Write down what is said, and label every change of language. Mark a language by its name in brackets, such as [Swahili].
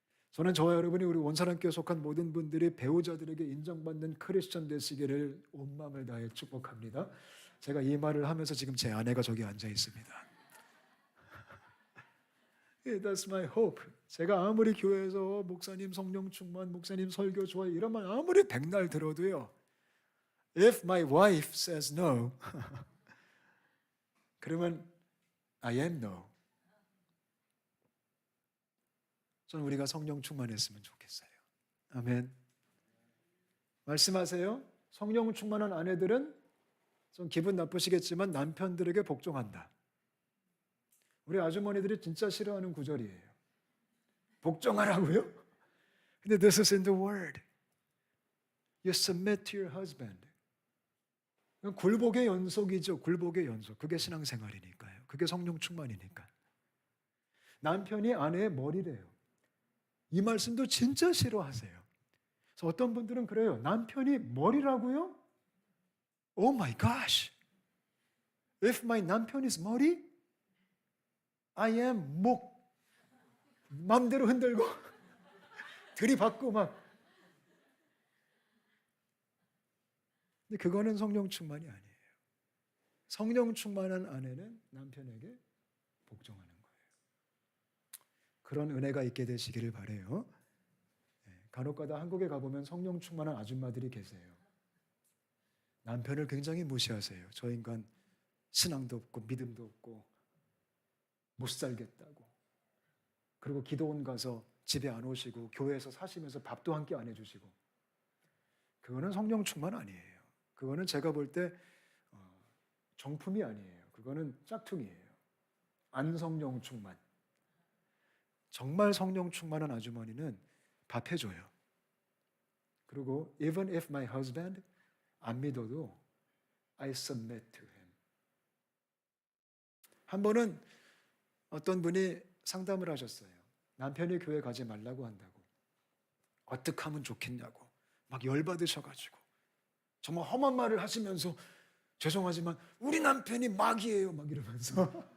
[Korean] 저는 저와 여러분이 우리 원사랑교회 속한 모든 분들이 배우자들에게 인정받는 크리스천 되시기를 온 마음을 다해 축복합니다. 제가 이 말을 하면서 지금 제 아내가 저기 앉아 있습니다. [English] That's my hope. [Korean] 제가 아무리 교회에서 목사님 성령 충만, 목사님 설교 좋아요 이런 말 아무리 백날 들어도요. [English] If my wife says no, [Korean] 그러면 [English] I am no. [Korean] 저는 우리가 성령 충만했으면 좋겠어요. 아멘. 말씀하세요. 성령 충만한 아내들은 좀 기분 나쁘시겠지만 남편들에게 복종한다. 우리 아주머니들이 진짜 싫어하는 구절이에요. 복종하라고요? 근데 [English] this is in the word. You submit to your husband. [Korean] 굴복의 연속이죠. 굴복의 연속. 그게 신앙생활이니까요. 그게 성령 충만이니까. 남편이 아내의 머리래요. 이 말씀도 진짜 싫어하세요. 그래서 어떤 분들은 그래요. 남편이 머리라고요? [English] Oh my gosh. If my [Korean] 남편 [English] is [Korean] 머리, [English] I am [Korean] 목. 마음대로 흔들고 들이받고 막. 근데 그거는 성령 충만이 아니에요. 성령 충만한 아내는 남편에게 복종하는 거예요. 그런 은혜가 있게 되시기를 바라요. 간혹가다 한국에 가보면 성령 충만한 아줌마들이 계세요. 남편을 굉장히 무시하세요. 저 인간 신앙도 없고 믿음도 없고 못 살겠다고. 그리고 기도원 가서 집에 안 오시고 교회에서 사시면서 밥도 한 끼 안 해주시고. 그거는 성령 충만 아니에요. 그거는 제가 볼 때 정품이 아니에요. 그거는 짝퉁이에요. 안성령 충만. 정말 성령 충만한 아주머니는 밥 해줘요. 그리고 [English] even if my husband [Korean] 안 믿어도 [English] I submit to him. [Korean] 한 번은 어떤 분이 상담을 하셨어요. 남편이 교회 가지 말라고 한다고. 어떻게 하면 좋겠냐고. 막 열받으셔가지고. 정말 험한 말을 하시면서 죄송하지만 우리 남편이 마귀예요. 막 이러면서.